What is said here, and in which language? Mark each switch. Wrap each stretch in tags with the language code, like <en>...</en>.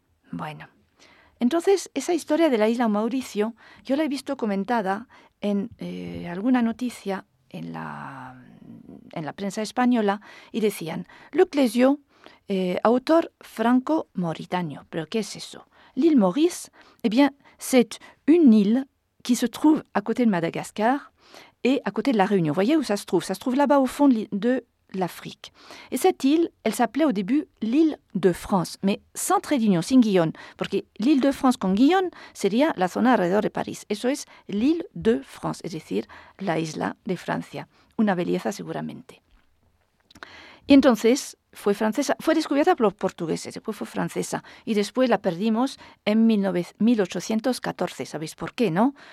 <es>Bueno, entonces esa historia de la isla Mauricio yo la he visto comentada en alguna noticia en la prensa española y decían Luc Lesio, autor franco-mauritano. ¿Pero qué es eso?</es> <fr>L'île Maurice, eh bien, c'est une île qui se trouve à côté de Madagascar et à côté de la Réunion. Voyez où ça se trouve? Ça se trouve là-bas au fond de l'Afrique. Et cette île, elle s'appelait au début l'île de France, mais sans trait d'union,</fr> <es>sin guion, porque l'île de France con guion sería la zona alrededor de París. Eso es l'île de France, es decir, la isla de Francia. Una belleza seguramente. Y entonces fue francesa, fue descubierta por los portugueses, después fue francesa y después la perdimos en 1814. ¿Sabéis por qué, no?</es>